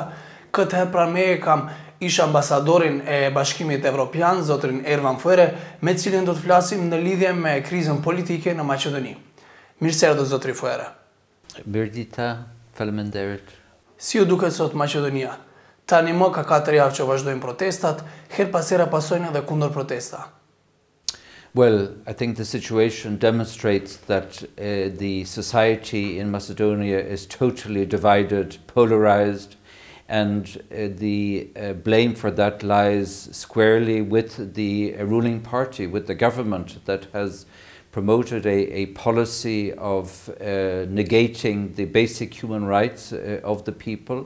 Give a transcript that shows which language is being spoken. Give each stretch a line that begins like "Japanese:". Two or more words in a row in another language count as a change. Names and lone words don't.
Albanian: Këtë herë pranë meje kam ish ambasadorin e Bashkimit Evropian, zotrin Ervan Fuere, me cilin do të flasim në lidhje me krizën politike në Maqedoni. Mirë se erdhët zotri Fuere. Mirëdita, faleminderit. Si u duket sot Maqedonia? Tani më ka 4 javë që vazhdojnë protestat, her pas here pasojnë edhe kundër protesta.
English: Well, I think the situation demonstrates that the society in Macedonia is totally divided, polarized, and the blame for that lies squarely with the ruling party, with the government that has promoted a policy of negating the basic human rights of the people.